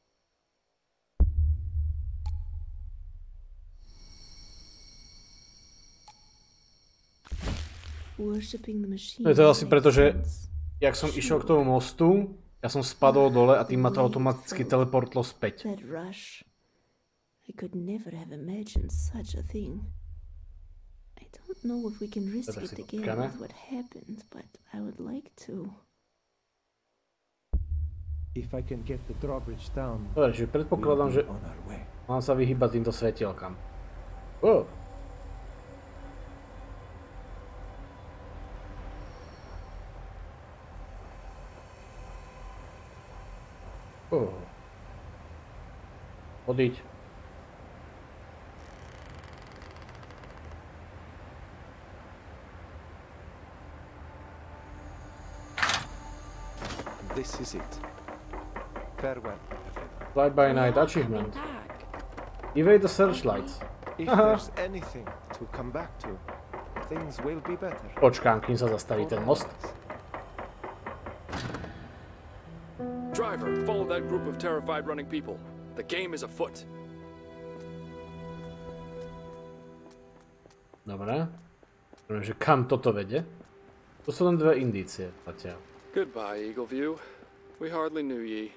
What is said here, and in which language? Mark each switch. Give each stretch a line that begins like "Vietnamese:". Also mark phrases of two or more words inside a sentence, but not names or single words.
Slovak: No je to asi preto, že jak som išiel k tomu mostu, ja som spadol dole a tým ma to automaticky teleportlo späť.
English: I could never have imagined such a thing. I don't know if we can risk it again with what happened, but I would like to. If I can get the drawbridge down.
Slovak: Dobre, čiže predpokladám, že mám sa vyhýbať týmto svetielkam. Oh. Chodiť.
English: This is it. Farewell. Fly by night achievement. Evade the searchlights. If there's anything to come back to, things will be better.
Slovak: Počkám, kým sa zastaví ten most.
English: Driver, follow that group of terrified running people. The game is afoot.
Slovak: Dobre. Neviem, že kam toto vede. To sú len dve indície zatiaľ.
English: Goodbye, Eagleview. We hardly knew ye.